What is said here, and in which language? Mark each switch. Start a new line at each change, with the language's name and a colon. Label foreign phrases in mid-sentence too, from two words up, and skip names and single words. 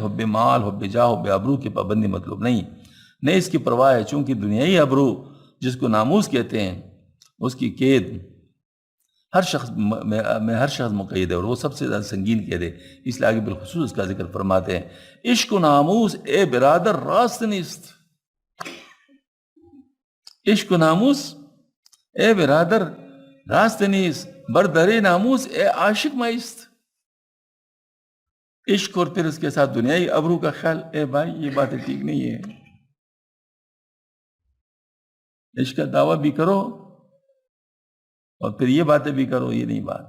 Urdu: حب مال، حب جاہ، حب ابرو کی پابندی مطلوب نہیں، نہیں اس کی پرواہ ہے، چونکہ دنیائی ابرو جس کو ناموس کہتے ہیں اس کی قید ہر شخص میں ہر شخص مقید ہے، اور وہ سب سے زیادہ سنگین قید ہے. اس لیے آگے بالخصوص اس کا ذکر فرماتے ہیں،
Persian: عشق و ناموس اے برادر راست نیست. عشق و ناموس اے برادر راست نیست، بردر ناموس اے عاشق مایست.
Urdu: عشق اور پھر اس کے ساتھ دنیائی ابرو کا خیال، اے بھائی یہ باتیں ٹھیک نہیں ہے. عشق کا دعویٰ بھی کرو اور پھر یہ باتیں بھی کرو، یہ نہیں بات.